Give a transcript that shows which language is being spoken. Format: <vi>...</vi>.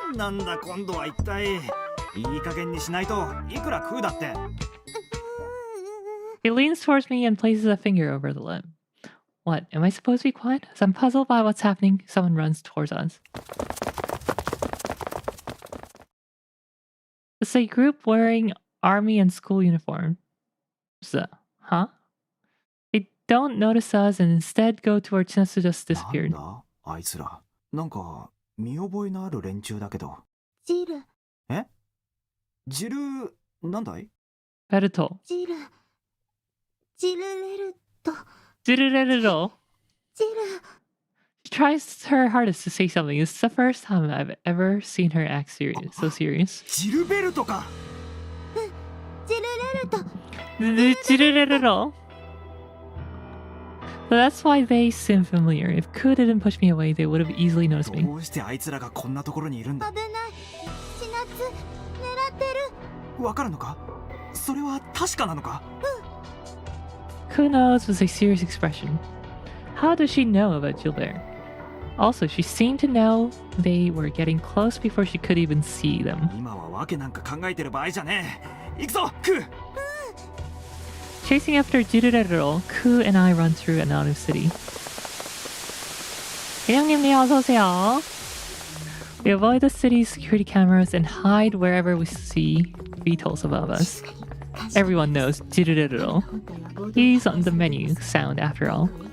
<ja>なんだ今度は一体。いい加減にしないといくら食うだって。</ja> <en>He leans towards me and places a finger over the lip. What, am I supposed to be quiet? As I'm puzzled by what's happening, someone runs towards us. It's a group wearing army and school uniforms. Huh? They don't notice us and instead go towards Chinatsu just</en> <ja>なん</ja> <en>disappeared.</en> <ja>だあいつら。なんか見覚えのある連中だけど。ジル。え？ジルなんだい？ベルト。ジルレルト。ジルレルロ。ジル。</ja> <en>She tries her hardest to say something. It's the first time I've ever seen her act serious. So serious.</en> <ja>ジルベルトか。ジルレルト。ジルレルロ.</ja> <en>But that's why they seem familiar. If Ku didn't push me away, they would have easily noticed me.</en> <ja>どうしてあいつらがこんなところにいるんだ。危ない。千夏、狙ってる。わかるのか？それは確かなのか？</ja> <en>Ku knows was a serious expression. How does she know about Gilbert? Also, she seemed to know they were getting close before she could even see them.</en> <ja>今はわけなんか考えてる場合じゃねえ。行くぞ、クー。</ja> <en>Chasing after Jirurero, Ku and I run through Ananu City.</en> <ko>회장님님 어서 오세요.</ko> <en>We avoid the city's security cameras and hide wherever we see VTOLs above us. Everyone knows Jirurero. He's on the menu sound after all.</en>